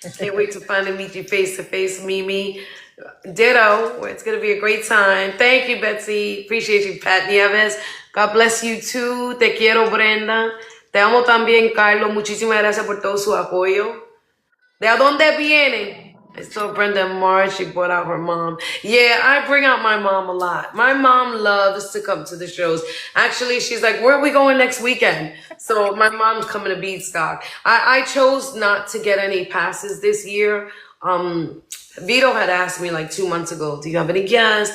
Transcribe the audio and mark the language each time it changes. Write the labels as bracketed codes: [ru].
[en] Can't wait to finally meet you face to face, Mimi. Ditto. It's going to be a great time. Thank you, Betsy. Appreciate you, Pat Nieves. God bless you too. [es] Te quiero, Brenda. Te amo también, Carlos. Muchísimas gracias por todo su apoyo. ¿De a dónde vienen? [en] I saw Brenda in March. She brought out her mom. Yeah, I bring out my mom a lot. My mom loves to come to the shows. Actually, she's like, where are we going next weekend? So my mom's coming to Beatstock. I chose not to get any passes this year. Vito had asked me like 2 months ago, do you have any guests?